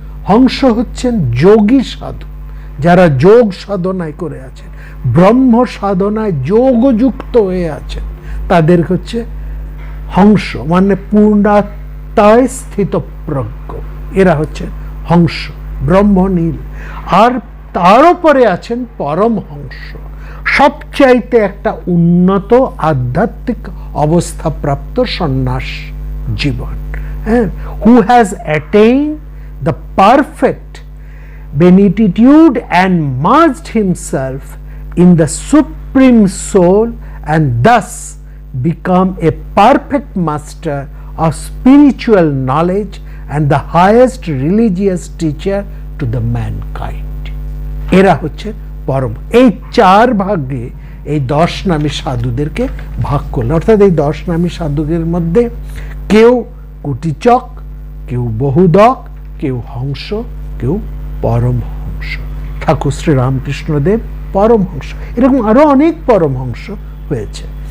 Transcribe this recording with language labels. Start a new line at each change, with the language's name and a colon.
Bangla: হংস হচ্ছেন যোগী সাধু, যারা যোগ সাধনায় করে আছেন, ব্রহ্ম সাধনায় যোগযুক্ত হয়ে আছেন, তাদের হচ্ছে হংস, মানে পূর্ণাত্মায় স্থিত প্রজ্ঞ, এরা হচ্ছেন হংস, ব্রহ্মনীল। আর তার উপরে আছেন পরমহংস, সবচাইতে একটা উন্নত আধ্যাত্মিক অবস্থাপ্রাপ্ত সন্ন্যাস জীবন, হ্যাঁ,
English: Who has attained the perfect beatitude and merged himself in the supreme soul and thus become a perfect master of spiritual knowledge and the highest religious teacher to the mankind.
Bangla: এরা হচ্ছে পরম। এই চার ভাগে এই 10 নামী সাধুদেরকে ভাগ করল, অর্থাৎ এই 10 নামী সাধুদের মধ্যে কেউ কুটিচক, কেউ বহুদক, কেউ হংস, কেউ পরমহংস। ঠাকুর শ্রী রামকৃষ্ণদেব পরমহংস, এরকম আরো অনেক পরমহংস হয়েছে।